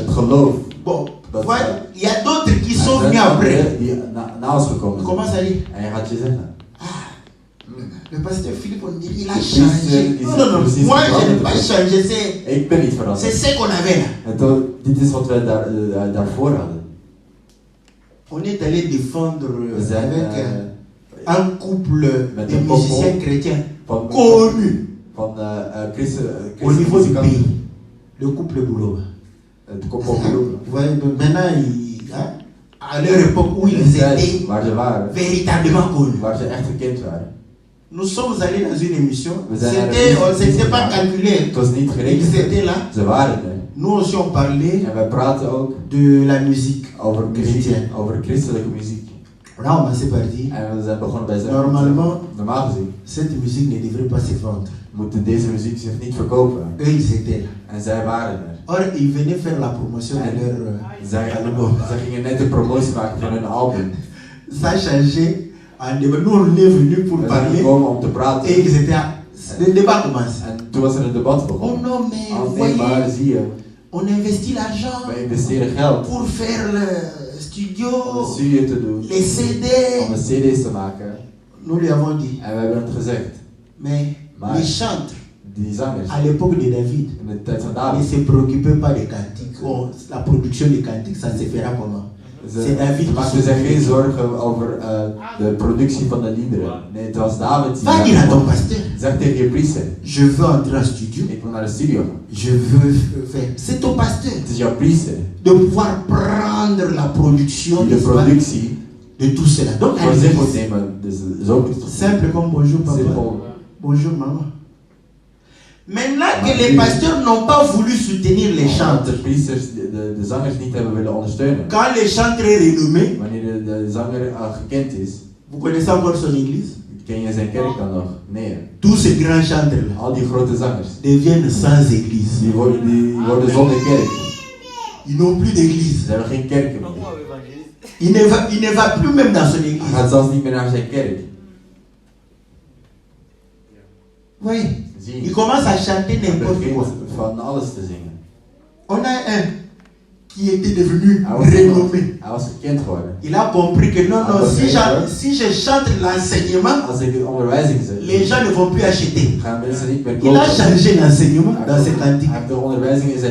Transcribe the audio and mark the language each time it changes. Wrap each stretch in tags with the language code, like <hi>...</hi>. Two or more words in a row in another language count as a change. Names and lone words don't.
<nl>Het geloof.</nl> <fr>Bon,</fr> <nl>Dat-</nl> <fr>voilà, il y a d'autres qui</fr> <nl>Er</nl> <fr>sont</fr> <nl>zijn</nl> <fr>venus après.</fr> <nl>anderen die na ons gekomen</nl> <fr>Comment</fr> <nl>zijn.</nl> <fr>ça dit?</fr> <nl>En je gaat je zeggen.</nl> <fr>Le pasteur Philippe, on dit il a</fr> <nl>Precies,</nl> <fr>changé.</fr> <nl>die</nl> <fr>Non,</fr> <nl>zijn</nl> <fr>non, non.</fr> <nl>precies</nl> <fr>Moi, je</fr> <nl>veranderd.</nl> <fr>n'ai pas changé.</fr> <nl>Ik ben niet</nl> <fr>C'est</fr> <nl>veranderd.</nl> <fr>ce qu'on avait là.</fr> <nl>En dit is wat wij daarvoor hadden.</nl> <fr>On est allé défendre</fr> <nl>We zijn</nl> <fr>avec un couple</fr> <nl>met</nl> <fr>de</fr> <nl>een</nl> <fr>musiciens</fr> <nl>koppel</nl> <fr>chrétiens</fr> <nl>van</nl> <fr>connus</fr> <nl>christen,</nl> <fr>au niveau du</fr> <nl>muzikanten.</nl> <fr>pays. Le couple Boulot.</fr> <nl>Het koppel bedoelen.</nl> <fr>Vous voyez, donc maintenant, hein, à leur époque où ils étaient</fr> <nl>Waar ze waren,</nl> <fr>véritablement connus.</fr> <nl>waar ze echt gekend waren.</nl> <fr>Nous sommes allés dans une émission.</fr> <nl>We zijn naar een</nl> <fr>C'était, on</fr> <nl>émission</nl> <fr>s'était pas</fr> <nl>gegaan.</nl> <fr>calculé.</fr> <nl>Het was niet</nl> <fr>Ils</fr> <nl>gerekend.</nl> <fr>étaient là.</fr> <nl>Ze waren er.</nl> <fr>Nous aussi, on parlait</fr> <nl>En wij praten ook</nl> <fr>de la musique.</fr> <nl>over muziek,</nl> <fr>Chrétienne.</fr> <nl>over christelijke muziek.</nl> <fr>Là, on c'est parti.</fr> <nl>En we zijn begonnen bij zijn.</nl> <fr>Normalement,</fr> <nl>Normaal gezien</nl> <fr>cette musique ne devrait pas se vendre.</fr> <nl>moet deze muziek zich niet verkopen.</nl> <fr>Eux, ils étaient là.</fr> <nl>En zij waren er.</nl> <fr>Or, ils venaient faire la promotion de leur</fr> <nl>Zij</nl> <fr>album.</fr> <nl>gingen net de promotie maken van hun album.</nl> <fr>Ça a changé. En débat. Nous, on est venus pour</fr> <nl>We zijn</nl> <fr>parler.</fr> <nl>gekomen om te praten.</nl> <fr>Et ils étaient à... Le débat commence.</fr> <nl>En toen was er een debat</nl> <fr>Oh</fr> <nl>begonnen.</nl> <fr>non, mais vous</fr> <nl>Alleen maar</nl> <fr>voyez,</fr> <nl>zie je,</nl> <fr>on investit l'argent</fr> <nl>wij investeren geld</nl> <fr>pour faire le</fr> <nl>om</nl> <fr>studio,</fr> <nl>een studio te doen,</nl> <fr>les CD.</fr> <nl>om de cd's te maken.</nl> <fr>Nous lui avons dit,</fr> <nl>En we hebben het gezegd.</nl> <fr>mais</fr> <nl>Maar</nl> <fr>les chantres,</fr> <nl>die zangers,</nl> <fr>à l'époque de David,</fr> <nl>in de tijd van</nl> <fr>ne</fr> <nl>David,</nl> <fr>se préoccupaient pas des cantiques. Oh, la production des cantiques, ça se fera comment? C'est David</fr> <nl>ze</nl> <fr>qui</fr> <nl>maakten zich</nl> <fr>s'occupait.</fr> <nl>geen zorgen over de productie van de liederen. Nee, het was David die</nl> <fr>Va dire à ton</fr> <nl>zei,</nl> <fr>pasteur,</fr> <nl>zeg tegen je priester,</nl> <fr>je veux entrer en studio,</fr> <nl>ik wil naar de studio gaan.</nl> <fr>je veux faire. C'est ton pasteur</fr> <nl>Het is jouw priester</nl> <fr>de pouvoir prendre la production</fr> <nl>die de</nl> <fr>n'est-ce pas,</fr> <nl>productie</nl> <fr>de tout cela. Donc,</fr> <nl>voor</nl> <fr>allez,</fr> <nl>zich moet nemen. Dus zo moet het.</nl> <fr>simple comme bonjour papa,</fr> <nl>Simpel.</nl> <fr>bonjour maman. Maintenant que les pasteurs n'ont pas voulu soutenir les chantres,</fr> <nl>de priesters de zangers niet hebben willen ondersteunen.</nl> <fr>quand le chantre est renommé,</fr> <nl>Wanneer de zanger gekend is,</nl> <fr>vous connaissez encore son église?</fr> <nl>ken je zijn kerk dan nog? Nee.</nl> <fr>Tous ces grands chantres-là</fr> <nl>Al die grote zangers,</nl> <fr>deviennent sans église.</fr> <nl>die worden zonder kerk.</nl> <fr>Ils n'ont plus d'église.</fr> <nl>Ze hebben geen kerken meer.</nl> <fr>Il ne va plus même dans son</fr> <nl>Hij</nl> <fr>église.</fr> <nl>gaat zelfs niet meer naar zijn kerk.</nl> <fr>Oui.</fr> <nl>Zie</nl> <fr>Il</fr> <nl>je?</nl> <fr>commence à chanter</fr> <nl>Hij</nl> <fr>n'importe quoi.</fr> <nl>begint van alles te zingen.</nl> <fr>On a un qui était devenu</fr> <nl>Hij was,</nl> <fr>renommé.</fr> <nl>hij was gekend geworden.</nl> <fr>Il a compris que non, non, si je chante l'enseignement,</fr> <nl>Als ik de onderwijzing zet,</nl> <fr>les gens ne vont plus acheter.</fr> <nl>gaan mensen niet meer</nl> <fr>Il</fr> <nl>kopen.</nl> <fr>a changé l'enseignement dans ses</fr> <nl>Hij</nl> <fr>cantiques.</fr> <nl>heeft de onderwijzing in zijn</nl>